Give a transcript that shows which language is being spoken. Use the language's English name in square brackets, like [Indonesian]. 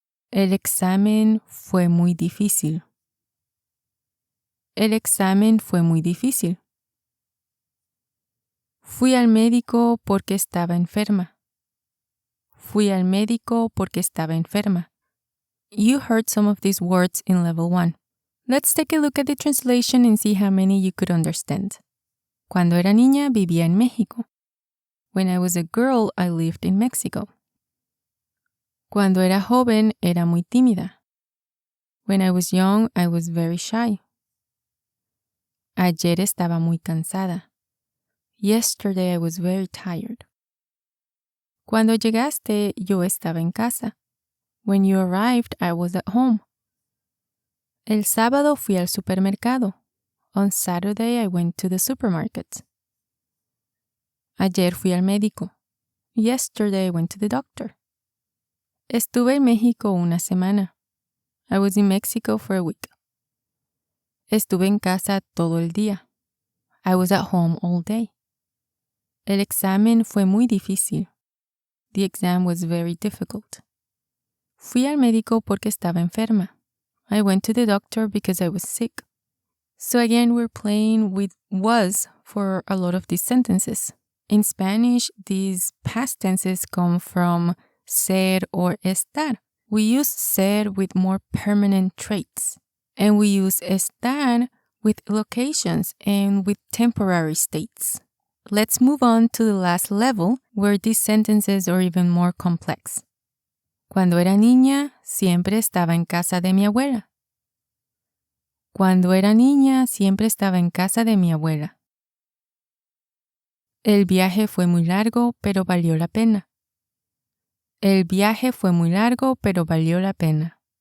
[Spanish] El examen fue muy difícil. El examen fue muy difícil. Fui al médico porque estaba enferma. Fui al médico porque estaba enferma. [English] You heard some of these words in level 1. Let's take a look at the translation and see how many you could understand. [Spanish] Cuando era niña, vivía en México. [English] When I was a girl, I lived in Mexico. [Spanish] Cuando era joven, era muy tímida. [English] When I was young, I was very shy. [Spanish] Ayer estaba muy cansada. [English] Yesterday I was very tired. [Spanish] Cuando llegaste, yo estaba en casa. [English] When you arrived, I was at home. [Spanish] El sábado fui al supermercado. [English] On Saturday, I went to the supermarket. [Spanish] Ayer fui al médico. [English] Yesterday, I went to the doctor. [Spanish] Estuve en México una semana. [English] I was in Mexico for a week. [Spanish] Estuve en casa todo el día. [English] I was at home all day. [Spanish] El examen fue muy difícil. [English] The exam was very difficult. [Spanish] Fui al médico porque estaba enferma. [English] I went to the doctor because I was sick. So again, we're playing with was for a lot of these sentences. In Spanish, these past tenses come from ser or estar. We use ser with more permanent traits, and we use estar with locations and with temporary states. Let's move on to the last level, where these sentences are even more complex. [Spanish] Cuando era niña, siempre estaba en casa de mi abuela. Cuando era niña, siempre estaba en casa de mi abuela. El viaje fue muy largo, pero valió la pena. El viaje fue muy largo, pero valió la pena.